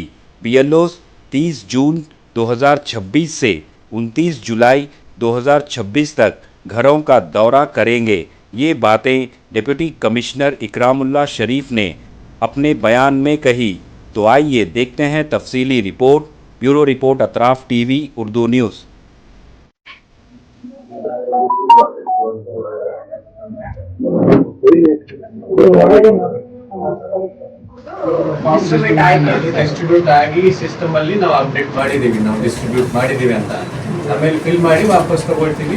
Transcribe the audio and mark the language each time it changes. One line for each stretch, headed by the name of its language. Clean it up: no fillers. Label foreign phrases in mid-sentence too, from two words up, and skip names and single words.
Urdu: بی ایل اوز 30 جون 2026 سے 29 جولائی 2026 تک گھروں کا دورہ کریں گے. یہ باتیں
English: deputy commissioner
Urdu: اکرام اللہ شریف نے اپنے بیان میں کہی. تو آئیے دیکھتے ہیں تفصیلی رپورٹ.
English: bureau report
Urdu: اطراف ٹی وی اردو نیوز.
Kannada: ಡಿಸ್ಟ್ರಿಬ್ಯೂಟ್ ಆಗಿ ಸಿಸ್ಟಮ್ ಅಲ್ಲಿ ನಾವು ಅಪ್ಡೇಟ್ ಮಾಡಿದೀವಿ, ನಾವು ಡಿಸ್ಟ್ರಿಬ್ಯೂಟ್ ಮಾಡಿದೀವಿ ಅಂತ ಆಮೇಲೆ ಫಿಲ್ ಮಾಡಿ ವಾಪಸ್ ತಗೊಳ್ತೀವಿ.